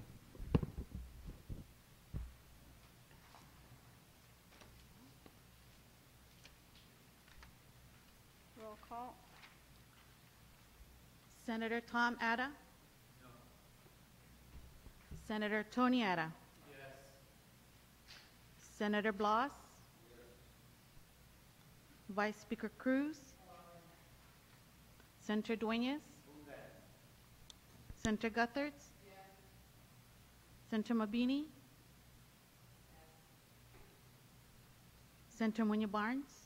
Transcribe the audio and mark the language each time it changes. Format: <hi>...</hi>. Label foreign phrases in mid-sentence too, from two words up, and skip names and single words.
<en>Roll call. Senator Tom Atta? No. Senator Tony Atta? Yes. Senator Blas? Yes. Vice Speaker Cruz? Senator Dueñas? Senator Gutherts? Yes. Senator Mabini? Yes. Senator Muñoz Barnes?</en>